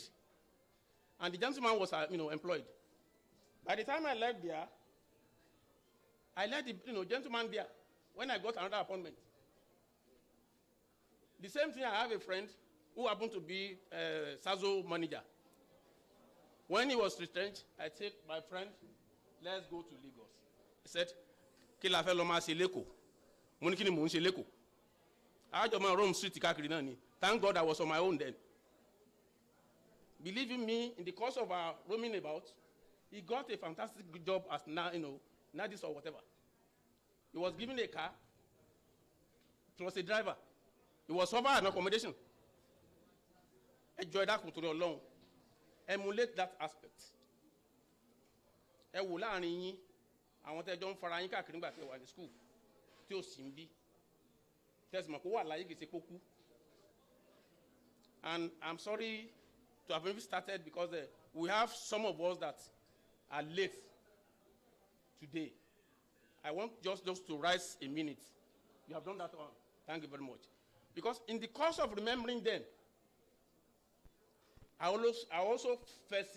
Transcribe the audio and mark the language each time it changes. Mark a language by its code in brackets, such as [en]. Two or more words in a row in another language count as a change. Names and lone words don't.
[en] And the gentleman was, employed. By the time I left there, I let the gentleman there when I got another appointment. The same thing, I have a friend who happened to be Sazo manager. When he was retrenched, I said, my friend, let's go to Lagos. He said, [yo] Kila fe lo ma se leko. Mo ni kini mo nse leko. [en] I just roam street kakiri na ni. Thank God I was on my own then. Believe in me, in the course of our roaming about, he got a fantastic job as Nadis or whatever. He was given a car, plus a driver. He was offered an accommodation. Enjoy that culture alone. Emulate that aspect. [yo] Àwọn tẹ́ jọ ń fara yín káàkiri nígbà tí wà ní school tí ó sì ń bí tẹ́sí mọ̀ kó wà láyé kìí ṣe kó kú. [en] And I'm sorry to have even started because we have some of us that are late today. I want just to rise a minute. You have done that one. Thank you very much. Because in the course of remembering them, I also fell sick.